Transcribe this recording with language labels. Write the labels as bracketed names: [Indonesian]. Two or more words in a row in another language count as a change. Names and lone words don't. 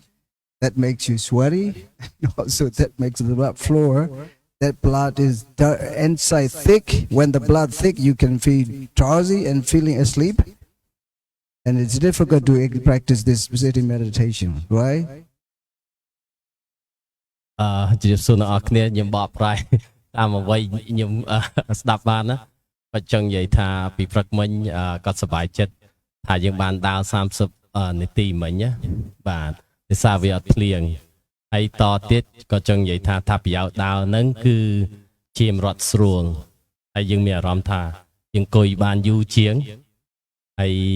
[English] That makes you sweaty, and also that makes the blood flow. That blood is inside thick. When the blood thick, you can feel drowsy and feeling asleep. And it's difficult to practice this sitting meditation, right? [Khmer] ជម្រាបសួរអ្នកគ្នាខ្ញុំបកប្រែតាមអ្វីខ្ញុំស្ដាប់បានណាបើចង់និយាយថាពីព្រឹកមិញគាត់សប្បាយចិត្តថាយើងបានដើរ30នាទីមិញណាបាទដោយសារវាអត់ភ្លៀងហើយតទៀតក៏ចង់និយាយថាប្រយោជន៍ដើរហ្នឹងគឺជាមរត់ស្រួលហើយយើងមានអារម្មណ៍ថាយើងអង្គុយបានយូរជាងហើយ